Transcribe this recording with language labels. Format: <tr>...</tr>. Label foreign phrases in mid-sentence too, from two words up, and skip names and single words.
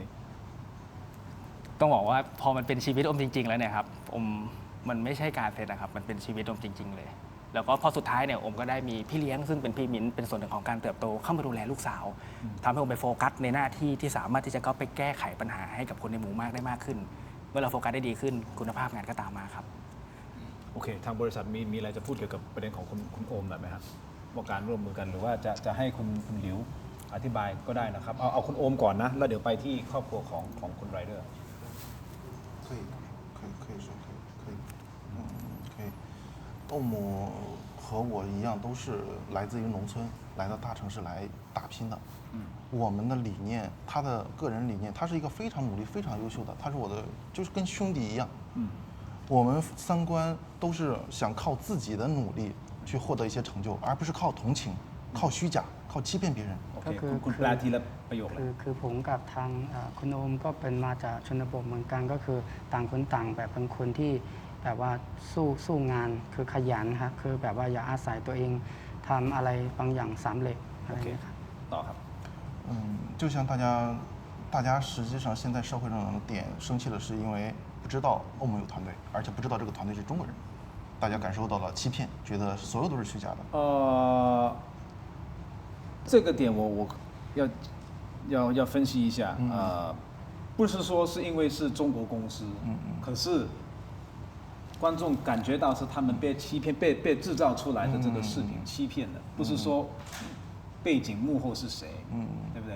<th>ต้องบอกว่าพอมันเป็นชีวิตอมจริง ๆ แล้วเนี่ยครับมันไม่ใช่การเซตนะครับมันเป็นชีวิตอมจริง ๆ เลย แล้วก็พอสุดท้ายเนี่ยอมก็ได้มีพี่เลี้ยงซึ่งเป็นพี่มิ้นเป็นส่วนหนึ่งของการเติบโตเข้ามาดูแลลูกสาวทำให้อมไปโฟกัสในหน้าที่ที่สามารถที่จะเข้าไปแก้ไขปัญหาให้กับคนในหมู่มากได้มากขึ้น เมื่อเราโฟกัสได้ดีขึ้นคุณภาพงานก็ตามมาครับ โอเค ทางบริษัทมีอะไรจะพูดเกี่ยวกับประเด็นของคุณโอมหน่อยไหมครับว่าการร่วมมือกันหรือว่าจะให้คุณหลิวอธิบายก็ได้นะครับเอาคุณโอมก่อนนะแล้วเดี๋ยวไปที่ครอบครัวของคุณไรเดอร์</th> <zh>可以说可以，可以。欧姆和我一样，都是来自于农村，来到大城市来打拼的。我们的理念，他的个人理念，他是一个非常努力、非常优秀的，他是我的，就是跟兄弟一样。我们三观都是想靠自己的努力去获得一些成就，而不是靠同情、靠虚假、靠欺骗别人。</zh> <th>โอเคคุณแปลทีละประโยคเลย คือผมกับทางคุณโอมก็เป็นมาจากชนบทเหมือนกันก็คือต่างคนต่างแบบเป็นคนที่แบบว่าสู้งานคือขยันครับคือแบบว่าอย่าอาศัยตัวเองทำอะไรบางอย่างสำเร็จอะไรอย่างเงี้ยครับ ต่อครับ</th> <zh>就像大家实际上现在社会上的点生气的是因为不知道欧盟有团队，而且不知道这个团队是中国人，大家感受到了欺骗，觉得所有都是虚假的。这个点我要分析一下，不是说是因为是中国公司，可是观众感觉到是他们被欺骗、被制造出来的这个视频欺骗的，不是说背景幕后是谁，对不对？</zh>